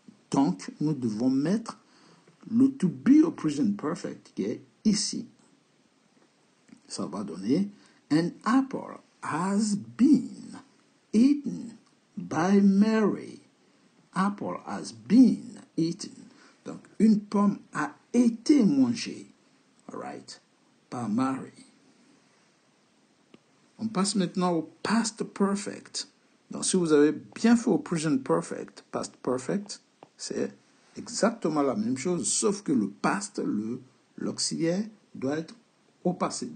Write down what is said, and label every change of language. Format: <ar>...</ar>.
<fr>Donc, nous devons mettre le to be au present perfect qui est ici.</fr> <en>Ça va donner an apple has been eaten by Mary. Apple has been eaten.</en> <fr>Donc, une pomme a été mangée, right, par Mary. On passe maintenant au past perfect. Donc, si vous avez bien fait au present perfect, past perfect, c'est exactement la même chose, sauf que le past, l'auxiliaire, doit être au passé.</fr>